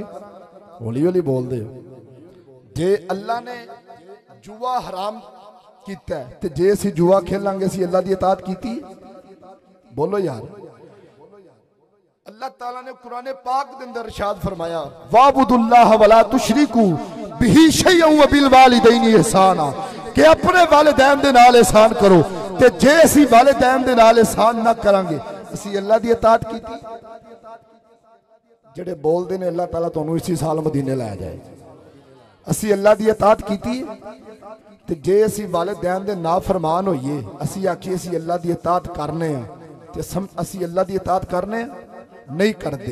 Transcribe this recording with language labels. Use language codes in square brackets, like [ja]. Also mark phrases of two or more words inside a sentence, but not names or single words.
[pa] ہولی ہولی بول دے. جے اللہ نے جوا حرام کیتا ہے تے جے اسی جوا کھیلاں گے اسی اللہ دی اطاعت کیتی? بولو یار۔ اللہ تعالیٰ نے قرآن پاک دے اندر ارشاد فرمایا [ar] واعبدوا الله ولا تشركوا به شيئا و بالوالدين إحسانا, [pa] کہ اپنے والدین دے نال احسان کرو. تے جے اسی والدین دے نال احسان نہ کراں گے اسی اللہ دی اطاعت کیتی? جیڑے بولدے نے اللہ تعالیٰ تہانوں اسی سال مدینے لے جائے، اسی اللہ دی اطاعت کیتی? تے جے اسی والدین دے نافرمان ہوئیے، اسی آکھیے اسی اللہ دی اطاعت کرنے آں، تے اسی اللہ دی اطاعت کرنے نہیں کرتے.